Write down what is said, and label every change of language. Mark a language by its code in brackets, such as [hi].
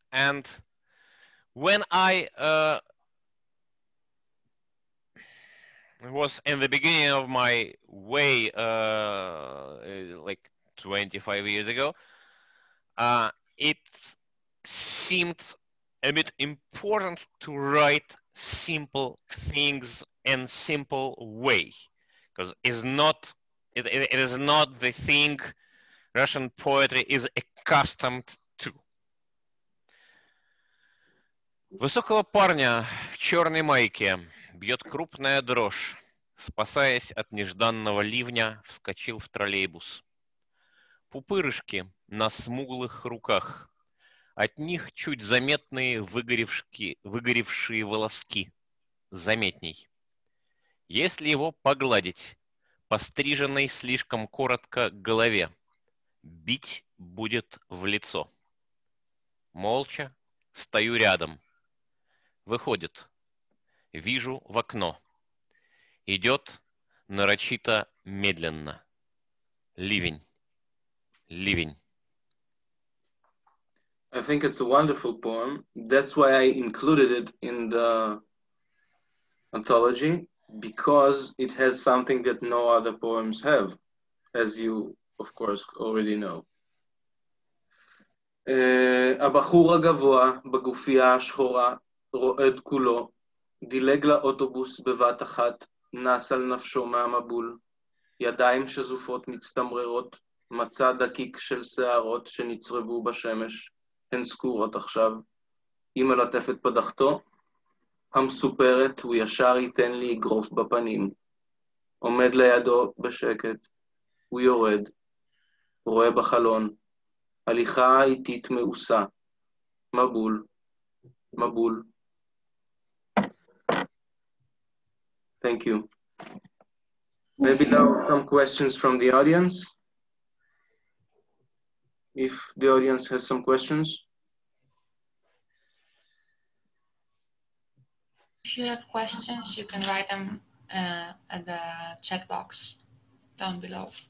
[en] And when I was in the beginning of my way, like 25 years ago, it seemed a bit important to write simple things in simple way, because it is not the thing Russian poetry is accustomed to. [ru] Высокого парня в черной майке бьет крупная дрожь. Спасаясь от нежданного ливня, вскочил в троллейбус. Пупырышки на смуглых руках. От них чуть заметные выгоревшие волоски. Заметней. Если его погладить по стриженной слишком коротко голове, бить будет в лицо. Молча стою рядом. Выходит. Вижу в окно. Идет нарочито медленно. Ливень. Ливень. [en] I think it's a wonderful poem. That's why I included it in the anthology, because it has something that no other poems have, as you, of course, already know. [he] הבחור הגבוה בגופייה השחורה רועד כולו, דילג לאוטובוס בבת אחת, נס על נפשו מהמבול, ידיים שזופות מצטמררות, מצא דקיק של שערות שנצרבו בשמש, הן סגורות עכשיו, היא מלטפת פדחתו, המסופרת הוא ישר ייתן לי אגרוף בפנים, עומד לידו בשקט, הוא יורד, רואה בחלון, הליכה איטית מאוסה, מבול, מבול. [en] Thank you. Maybe now some questions from the audience. If the audience has some questions. If you have questions, you can write them at the chat box down below.